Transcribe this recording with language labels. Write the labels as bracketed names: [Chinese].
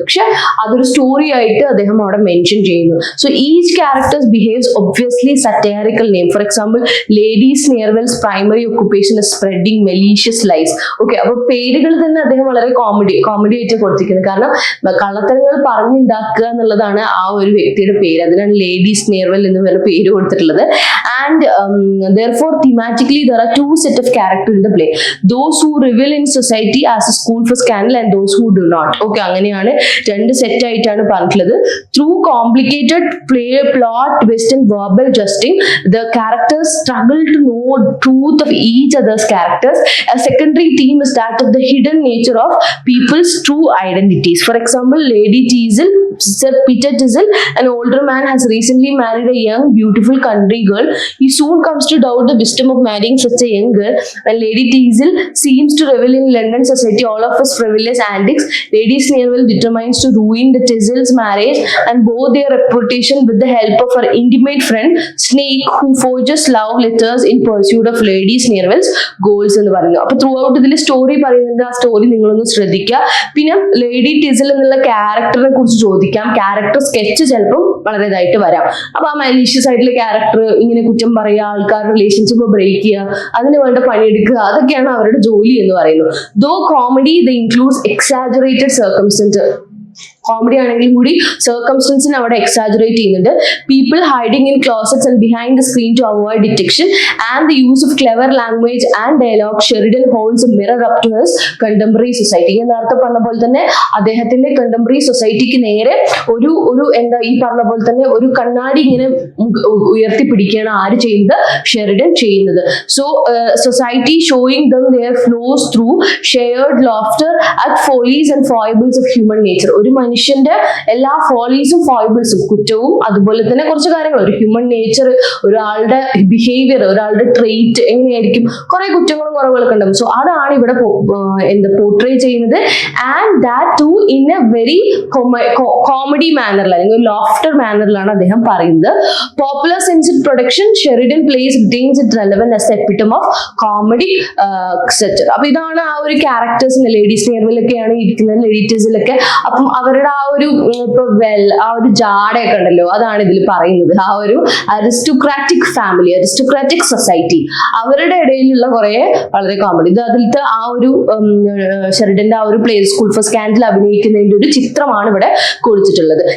[Malayalam] പക്ഷെ അതൊരു സ്റ്റോറി ആയിട്ട് അദ്ദേഹം അവിടെ മെൻഷൻ ചെയ്യുന്നു. [English] So each characters behaves obviously satirical name. For example, lady Sneerwell's primary occupation is spreading malicious lies. [Malayalam] Okay, അപ്പൊ പേരുകൾ തന്നെ അദ്ദേഹം വളരെ കോമഡി ആയിട്ട് കൊടുത്തിരിക്കുന്നത്. കാരണം കള്ളത്തരങ്ങൾ പറഞ്ഞുണ്ടാക്കുക എന്നുള്ളതാണ് ആ ഒരു വ്യക്തിയുടെ പേര്. അതിനാണ് ലേഡി സ്നേർവെൽ എന്ന് പറഞ്ഞ പേര് കൊടുത്തിട്ടുള്ളത്. [English] And therefore thematically there are two set of characters in the play, those who revel in society as a school for scandal and those who do not. [Malayalam] Okay, അങ്ങനെയാണ് രണ്ട് സെറ്റ് ആയിട്ടാണ് പറഞ്ഞിട്ടുള്ളത്. [English] Through complicated plot twist and verbal justing, the characters struggle to know truth of each other's characters. A secondary theme is that of the hidden nature of people's true identities. For example, Lady Teasel, Sir Peter Teasel, an older man, has recently married a young beautiful country girl. He soon comes to doubt the wisdom of marrying such a young girl. When Lady Teasel seems to revel in London society, all of his frivolous antics, Lady Sneerwell determines to ruin the Teasels' marriage and bow their reputation with the help of her intimate friend Snake, who forges love letters in pursuit of Lady Sneerwell's goals [Malayalam] എന്ന് പറയുന്നു. അപ്പൊ through out ഇതിൽ story പറയുന്നുണ്ട്. ആ story നിങ്ങളൊന്ന് ശ്രദ്ധിക്കുക. പിന്നെ lady ടിസൽ എന്നുള്ള ക്യാരക്ടറിനെ കുറിച്ച് ചോദിക്കാം. ക്യാരക്ടർ സ്കെച്ച് ചിലപ്പം വളരെ ഇതായിട്ട് വരാം. അപ്പൊ ആ മലീഷ്യസ് ആയിട്ടുള്ള ക്യാരക്ടർ ഇങ്ങനെ കുറ്റം പറയുക, ആൾക്കാരുടെ റിലേഷൻഷിപ്പ് ബ്രേക്ക് ചെയ്യുക, അതിന് വേണ്ട പണിയെടുക്കുക, അതൊക്കെയാണ് അവരുടെ ജോലി എന്ന് പറയുന്നത്. [English] though comedy the includes exaggerated [Malayalam] comedy ആണെങ്കിലും കൂടി സർക്കംസ്റ്റൻസിനെ അവിടെ എക്സാജറേറ്റ് ചെയ്യുന്നുണ്ട്. [English] People hiding in closets and behind the screen to avoid detection and the use of clever language and dialogue. Sheridan holds a mirror up to his contemporary society. [Malayalam] ഞാൻ നേരത്തെ പറഞ്ഞ പോലെ തന്നെ അദ്ദേഹത്തിന്റെ കണ്ടംപററി സൊസൈറ്റിക്ക് നേരെ ഒരു എന്താ ഈ പറഞ്ഞ പോലെ തന്നെ ഒരു കണ്ണാടി ഇങ്ങനെ ഉയർത്തിപ്പിടിക്കുകയാണ് ആര് ചെയ്യുന്നത്? ഷെറിഡൻ ചെയ്യുന്നത്. [English] So society showing them their flows through shared laughter at follies and foibles of human nature. [Malayalam] ഒരു മനുഷ്യന്റെ എല്ലാ ഫോളീസും ഫോയിബിൾസും, കുറ്റവും അതുപോലെ തന്നെ കുറച്ച് കാര്യങ്ങൾ, ഒരു ഹ്യൂമൻ നേച്ചർ, ഒരാളുടെ ബിഹേവിയർ, ഒരാളുടെ ട്രെയിറ്റ് എങ്ങനെയായിരിക്കും, കുറെ കുറ്റങ്ങളും കുറവുകളൊക്കെ ഉണ്ടാവും. സോ അതാണ് ഇവിടെ പോർട്രേ ചെയ്യുന്നത്. [English] and that too in a very [Malayalam] comedy മാനറിൽ അല്ലെങ്കിൽ ലോഫ്റ്റർ മാനറിലാണ് അദ്ദേഹം പറയുന്നത്. [English] Popular sensed production Sheridan plays retains it relevant as the epitome of comedy set. [Malayalam] അപ്പൊ ഇതാണ് ആ ഒരു ക്യാരക്ടേഴ്സിന്. ലേഡീസ് നിയർവിലൊക്കെയാണ് ഇരിക്കുന്നത്, ലേഡീസിലൊക്കെ. അപ്പം അവരുടെ ആ ഒരു ഇപ്പൊ ആ ഒരു ജാടയൊക്കെ ഉണ്ടല്ലോ, അതാണ് ഇതിൽ പറയുന്നത്. ആ ഒരു അരിസ്റ്റോക്രാറ്റിക് ഫാമിലി, അരിസ്റ്റോക്രാറ്റിക് സൊസൈറ്റി, അവരുടെ ഇടയിലുള്ള കുറെ വളരെ കോമഡി. ഇത് അതിലത്തെ ആ ഒരു ഷെറിഡന്റെ ആ ഒരു പ്ലേ സ്കൂൾ ഫോർ സ്കാൻഡൽ അഭിനയിക്കുന്നതിന്റെ ഒരു ചിത്രമാണ് ഇവിടെ കൊടുത്തിട്ടുള്ളത്.